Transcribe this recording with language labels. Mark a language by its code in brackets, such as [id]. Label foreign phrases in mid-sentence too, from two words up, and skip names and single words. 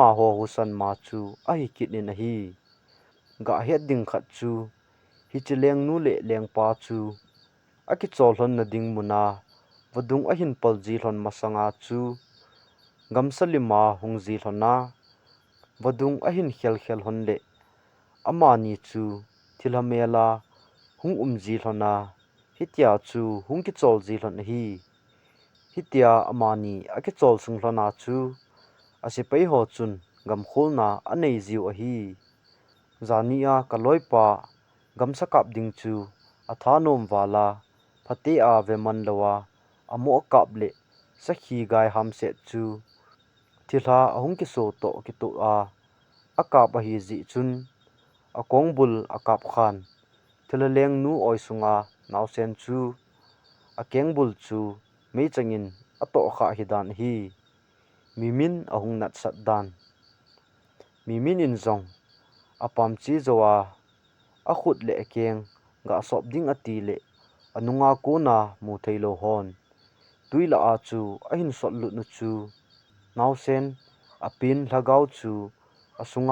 [tcz] ho husan ma chu a hi kitnin a hi ga het ding khat chu hi chileng nu le lengpa chu aki chol hlon na ding muna vadung a hin palji hlon masanga chu gamsalima hungzi hlona vadung a hin khel khel hon le ama ni chu thilhamela hung umji hlona hitia chu hung ki chol ji hlon hi hitia amani aki chol sung hlona chu asipei ho chun gam khulna anei ziu a hi zania kaloipa gamsa kap ding chu athanom wala phate a veman lawa amo kap le sakhi gai ham se chu thilha ahung ki so to ki to a akap a hi zi chun akong bul akap khan thilaleng nu oi sunga nausen chu akeng bul chu mei changin ato kha hidan hi mimin ahung nat sat dan mimin in zong apam chi zowa a khut le keng ga sop ding ati le anunga ko na mu thailo hon tuila a chu a hin sot lut nu chu nausen apin lhagau chu asunga